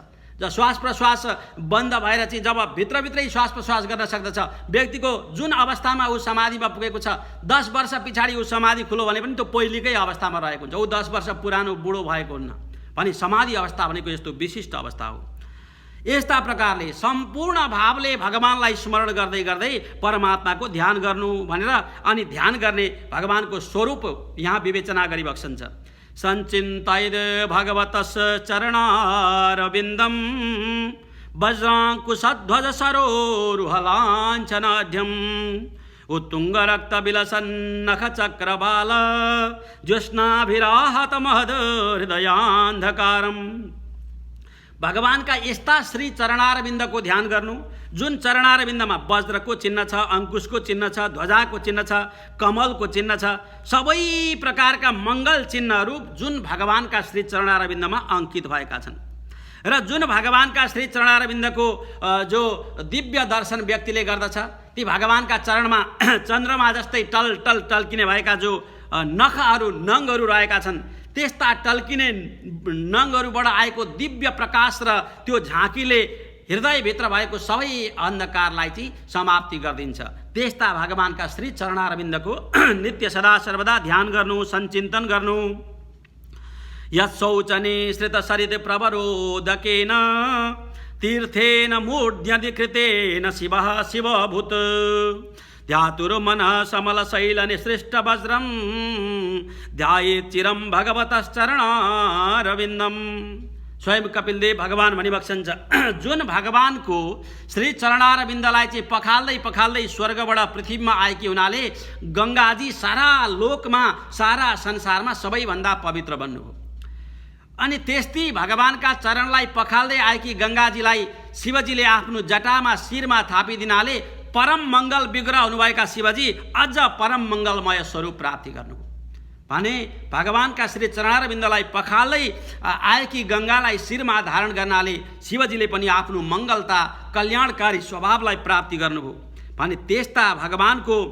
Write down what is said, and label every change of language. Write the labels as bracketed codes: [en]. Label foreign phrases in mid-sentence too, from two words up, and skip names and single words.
[ne] जब श्वास प्रश्वास बन्द भएर चाहिँ जब भित्रभित्रै श्वास प्रश्वास गर्न सक्दछ, व्यक्तिको जुन अवस्थामा ऊ समाधिमा पुगेको छ 10 वर्ष पछाडि ऊ समाधि खुलो भने पनि त्यो पहिलेकै अवस्थामा रहेको हुन्छ, ऊ 10 वर्ष पुरानो बुढो भएको हुन्न। भने समाधि अवस्था भनेको यस्तो विशिष्ट अवस्था हो। यस्ता प्रकारले सम्पूर्ण भावले भगवानलाई स्मरण गर्दै गर्दै परमात्माको ध्यान गर्नु भनेर अनि ध्यान गर्ने भगवानको स्वरूप यहाँ विवेचना गरिबक्सन्छ। [sa] संचिन्तयेद भगवतस् चरणारविन्दं वज्राङ्कुशध्वज सरोरुहलाञ्छनाढ्यम् उत्तुङ्गरक्तविलसन्नखचक्रबाल ज्योत्स्नाभिराहतमहद हृदयान्धकारम्। [ne] भगवान का यस्ता श्री चरणारविन्दको ध्यान गर्नु, जुन चरणारविन्दमा वज्रको चिन्ह छ, अंकुशको चिन्ह छ, ध्वजाको चिन्ह छ, कमलको चिन्ह छ, सबै प्रकारका मङ्गल चिन्हहरू जुन भगवानका श्री चरणारविन्दमा अंकित भएका छन् र जुन भगवानका श्री चरणारविन्दको जो दिव्य दर्शन व्यक्तिले गर्दछ, ती भगवानका चरणमा चन्द्रमा जस्तै टल टल टल्किने भएका जो नखहरू नङहरू रहेका छन्, त्यस्ता टल्किने नङहरूबाट आएको दिव्य प्रकाश र त्यो झाँकीले हृदयभित्र भएको सबै अन्धकारलाई चाहिँ समाप्ति गरिदिन्छ। त्यस्ता भगवानका श्री चरणारविन्दको नित्य सदा सर्वदा ध्यान गर्नु, सञ्चिन्तन गर्नु। [sa] यत् शौचने श्रित सरित प्रवरोदकेन तीर्थेन मूर्ध्यधिकृतेन शिवः शिवभूत् ध्यातुर्मनः समलशैलनिसृष्टवज्रं ध्यायेत् चिरं भगवतश्चरणारविन्दम्। [ne] स्वयं कपिलदेव भगवान भनिबक्सन्छ, जुन भगवानको श्री चरणारविन्दलाई चाहिँ पखाल्दै पखाल्दै स्वर्गबाट पृथ्वीमा आएकी हुनाले गङ्गाजी सारा लोकमा सारा संसारमा सबैभन्दा पवित्र बन्नुभयो। अनि त्यस्तै भगवानका चरणलाई पखाल्दै आएकी गङ्गाजीलाई शिवजीले आफ्नो जटामा शिरमा थापिदिनाले परम मङ्गल विग्रह हुनुभएका शिवजी अझ परम मङ्गलमय स्वरूप प्राप्ति गर्नुभयो भने भगवानका श्री चरणारविन्दलाई पखाल्दै आएकी गङ्गालाई शिरमा धारण गर्नाले शिवजीले पनि आफ्नो मङ्गलता कल्याणकारी स्वभावलाई प्राप्ति गर्नुभयो भने त्यस्ता भगवानको